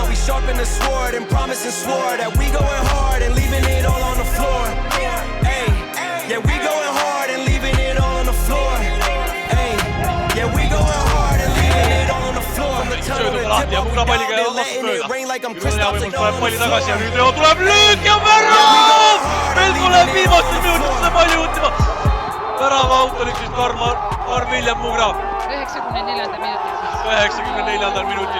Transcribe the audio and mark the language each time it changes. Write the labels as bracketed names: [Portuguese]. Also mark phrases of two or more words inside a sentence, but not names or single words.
[English] We sharpen the sword and promise and swore that we going hard and leaving it all on the floor. Hey, yeah, we going hard and leaving it all on the floor. Hey, yeah, we going hard and leaving it all on the floor. From the tunnel to tip up, we down, they're letting it rain like I'm Kristaps and all on the floor. [Estonian] Ja nüüd tuleb löök ja värav! Meil tuleb viimastel minutitel palju juhtima. Värava autoriks vist Karl-Viljem Mugrav. 94. minutil. 94. minutil.